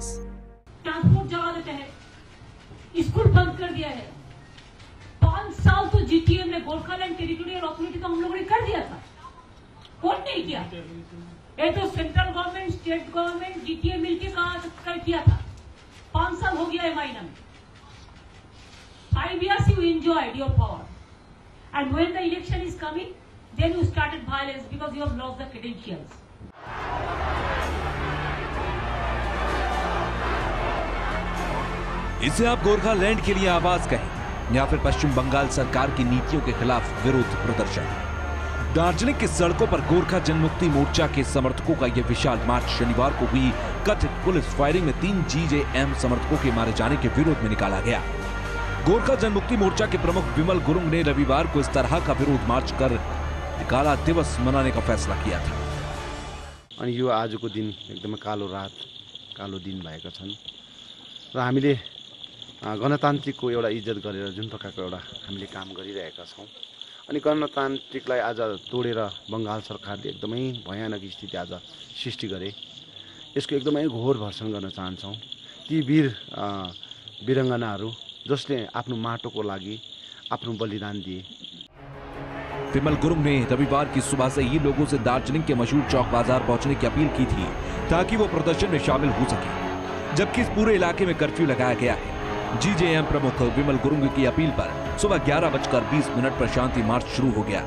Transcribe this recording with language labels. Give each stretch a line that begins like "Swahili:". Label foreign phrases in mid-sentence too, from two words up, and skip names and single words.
Hindi: ट्रांसपोर्ट जला देते हैं, स्कूल बंद कर दिया है। 5 साल तो जीटीएम ने, गोरखालैंड टेरिटोरियल अथॉरिटी तो हम लोगों ने कर दिया था, कौन नहीं किया? ये तो
English: central government, state government,
Hindi: जीटीएम मिलकर किया था। 5 साल हो गया है महीना में।
English: 5 years you enjoyed your power, and when the election is coming, then you started violence because you have lost the credentials.
Hindi: इसे आप गोरखालैंड के लिए आवाज कहें या फिर पश्चिम बंगाल सरकार की नीतियों के खिलाफ विरोध प्रदर्शन। दार्जिलिंग की सड़कों पर गोरखा जनमुक्ति मोर्चा के समर्थकों का यह विशाल मार्च शनिवार को हुई कथित पुलिस फायरिंग में 3 जीजेएम समर्थकों के मारे जाने के विरोध में निकाला गया। गोरखा जनमुक्ति मोर्चा के प्रमुख विमल गुरुंग ने रविवार को इस तरह का विरोध मार्च कर काला दिवस मनाने का फैसला किया था।
Nepali: अनि यो आजको दिन एकदमै कालो रात, कालो दिन भएको छन् र हामीले गणतान्त्रिकको एउटा इज्जत गरेर जुन प्रकारको एउटा हामीले काम गरिरहेका छौं, अनि गणतान्त्रिकलाई आज तोडेर बंगाल सरकारले एकदमै भयानक स्थिति आज सृष्टि गरे। यसको एकदमै घोर भर्सन गर्न चाहन्छौं। ती वीर वीरंगनाहरू जसले आफ्नो माटोको लागि आफ्नो बलिदान दिए।
Hindi: विमल गुरुंग ने रविवार की सुबह से ही लोगों से दार्जिलिंग के मशहूर चौक बाजार पहुंचने की अपील की थी ताकि वो प्रदर्शन में शामिल हो सके, जबकि इस पूरे इलाके में कर्फ्यू लगाया गया है। जीजेएम प्रमुख विमल गुरुंग की अपील पर सुबह 11:20 पर शांति मार्च शुरू हो गया।